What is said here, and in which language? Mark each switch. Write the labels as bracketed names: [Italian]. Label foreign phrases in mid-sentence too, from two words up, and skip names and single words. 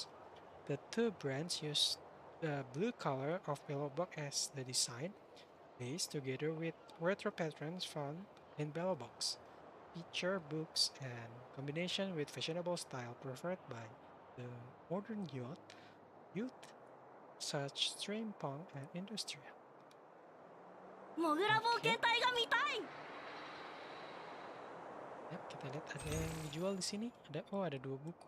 [English] The two brands used the blue color of Billabong as the design base together with retro patterns found in Billabong's picture books and combination with fashionable style preferred by the modern youth such steampunk and industrial. [Japanese] モグラ冒 [Indonesian] Oke, [Japanese] 険隊が見たい [Indonesian] ya, kita lihat ada yang dijual di sini. Ada dua buku.